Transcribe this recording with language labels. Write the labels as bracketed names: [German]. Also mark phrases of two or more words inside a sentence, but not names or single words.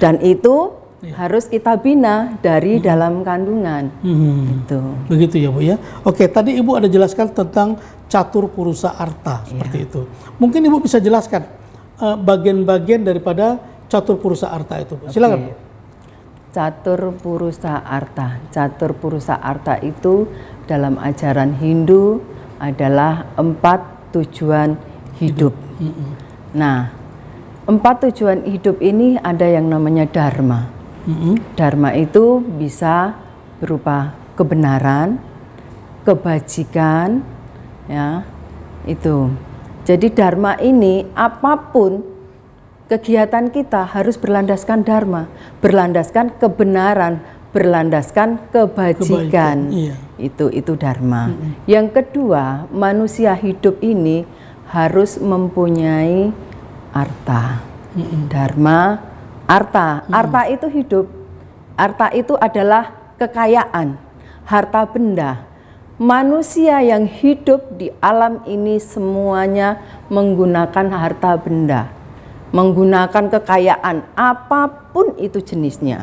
[Indonesian] Dan itu harus kita bina dari dalam kandungan. Gitu. Begitu ya Bu ya. Oke, tadi Ibu ada jelaskan tentang catur purusa arta seperti itu. Mungkin Ibu bisa jelaskan bagian-bagian daripada catur purusa arta itu. Silakan. Catur purusa arta. Catur purusa arta itu dalam ajaran Hindu adalah 4 tujuan hidup. Nah, 4 tujuan hidup ini ada yang namanya dharma. Dharma itu bisa berupa kebenaran, kebajikan, ya itu. Jadi dharma ini apapun kegiatan kita harus berlandaskan dharma, berlandaskan kebenaran, berlandaskan kebajikan. Iya. Itu dharma. Yang kedua, manusia hidup ini harus mempunyai arta. Dharma, arta. Arta itu hidup. Arta itu adalah kekayaan, harta benda. Manusia yang hidup di alam ini semuanya menggunakan harta benda, menggunakan kekayaan apapun itu jenisnya.